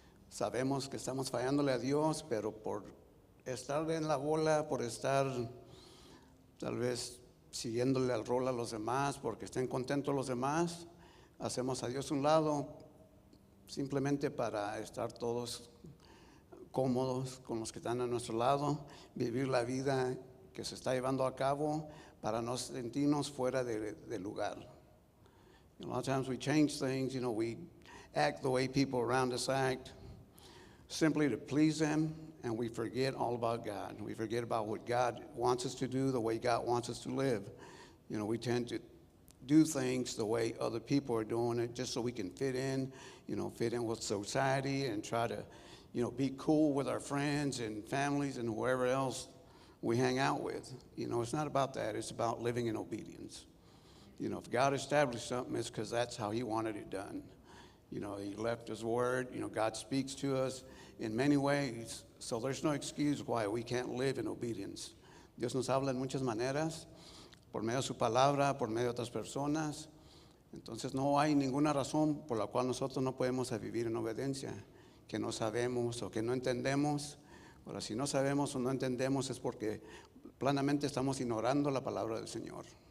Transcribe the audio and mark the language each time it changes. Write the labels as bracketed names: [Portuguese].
[Spanish] Sabemos que estamos fallándole a Dios, pero por estar en la bola, por estar tal vez siguiéndole al rol a los demás, porque estén contentos los demás, hacemos a Dios un lado simplemente para estar todos cómodos con los que están a nuestro lado, vivir la vida que se está llevando a cabo para no sentirnos fuera de lugar. [English] A lot of times we change things, you know, we act the way people around us act simply to please them, and we forget all about God. We forget about what God wants us to do, the way God wants us to live. You know, we tend to do things the way other people are doing it just so we can fit in, you know, fit in with society and try to, you know, be cool with our friends and families and whoever else we hang out with. You know, it's not about that. It's about living in obedience. You know, if God established something, it's because that's how He wanted it done. You know, He left His word. You know, God speaks to us in many ways. So there's no excuse why we can't live in obedience. [Spanish] Dios nos habla en muchas maneras, por medio de su palabra, por medio de otras personas. Entonces no hay ninguna razón por la cual nosotros no podemos vivir en obediencia, que no sabemos o que no entendemos. Ahora, si no sabemos o no entendemos es porque planamente estamos ignorando la palabra del Señor.